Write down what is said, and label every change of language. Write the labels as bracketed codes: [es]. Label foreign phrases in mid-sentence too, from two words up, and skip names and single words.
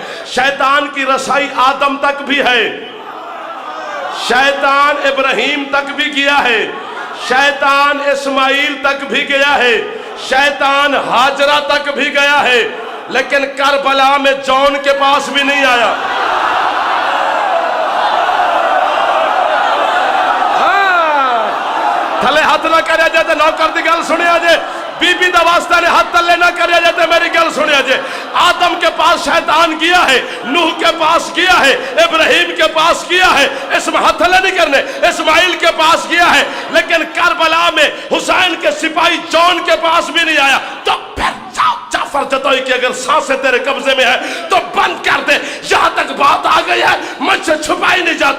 [ur] شیطان کی رسائی آدم تک بھی ہے, شیطان ابراہیم تک بھی گیا ہے, شیطان اسماعیل تک بھی گیا ہے, شیطان ہاجرہ تک بھی گیا ہے, لیکن کربلا میں جون کے پاس بھی نہیں آیا. [pa] تھلے ہاتھ نہ کریا جاتے, نوکر دی گل سنیا جے, بی بی دا واسطہ نے ہاتھ تلے نہ کریا جاتے, میری گل سنیا جے. [ur] آدم کے پاس شیطان گیا ہے, نوح کے پاس گیا ہے, ابراہیم کے پاس گیا ہے, اس میں ہاتھ تلے نہیں کرنے, اسماعیل کے پاس گیا ہے, لیکن کربلا میں حسین کے سپاہی جون کے پاس بھی نہیں آیا. تو پھر جعفر جتوئی کہ اگر سانسیں تیرے قبضے میں ہے تو بند کر دے, یہاں تک بات آ گئی ہے, مجھ سے چھپائی نہیں جاتی.